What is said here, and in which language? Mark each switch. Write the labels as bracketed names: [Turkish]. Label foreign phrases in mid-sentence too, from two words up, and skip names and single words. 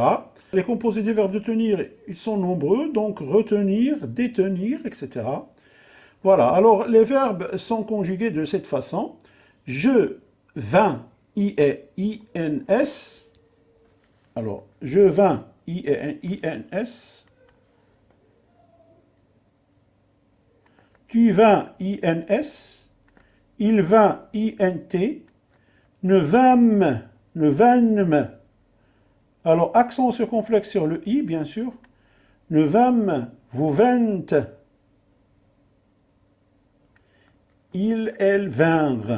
[French] Les composés des verbes de tenir, ils sont nombreux, donc retenir, détenir, etc. Voilà, alors les verbes sont conjugués de cette façon. Je vins, I-E-I-N-S. Alors, je vins, I-E-I-N-S. Tu vins, I-N-S. Il vint, I-N-T. Ne vînmes. Alors, accent circonflexe sur le I, bien sûr. Ne vînmes, vous vîntes. Ils, elles vinrent.